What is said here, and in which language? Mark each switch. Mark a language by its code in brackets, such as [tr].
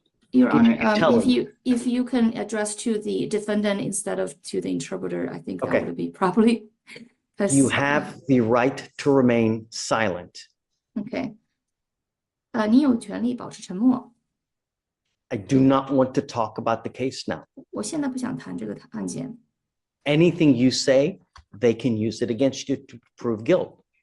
[en] Your Honor, if you can address to the defendant instead of to the interpreter, I think that would be properly. You have the right to remain silent. [zh] Okay. 你有权利保持沉默。 [en] I do not want to talk about the case now. [zh] 我现在不想谈这个案件。 [en] Anything you say, they can use it against you to prove guilt.